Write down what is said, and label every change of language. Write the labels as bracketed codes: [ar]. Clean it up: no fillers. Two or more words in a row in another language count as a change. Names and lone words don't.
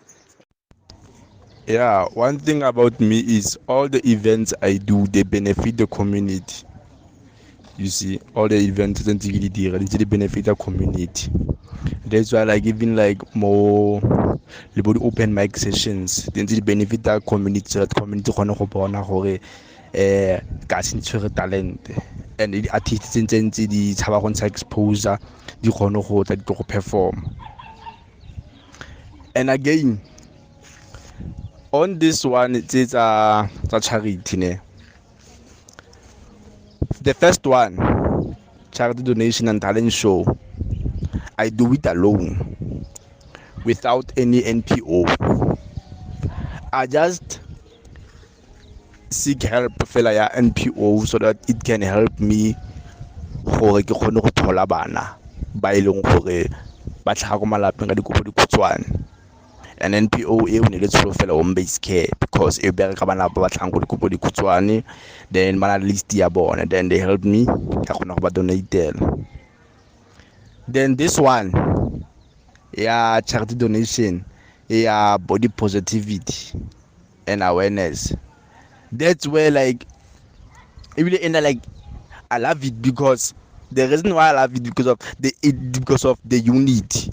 [en] Yeah, one thing about me is all the events I do, they benefit the community. You see, all the events don't really they benefit the community. That's why like even like more open mic sessions, they benefit the community. So the community gonna [tn] go bona gore ka se ntshwere talent, [en] and the artists [tn] tse di tshaba go ntsha exposure di gone go tla di go perform. [en] And again, on this one, it's a charity. The first one, charity donation and talent show, I do it alone, without any NPO. I just seek help for like NPO so that it can help me [tn] gore ke kgone go thola bana ba ileng gore ba tlhaga go malapeng ka dikopo dikhutshwane. An NPO e o ne le tsholo fela [en] home based care because [tn] e bereka bana ba batlang go dikopo dikhutshwane, then bana list ya bona, [en] then they help me [tn] ka kgona go ba donatela. [en] Then this one, yeah, charity donation, yeah, body positivity and awareness. That's where like it really end like I love it because the reason why I love it because of the unity.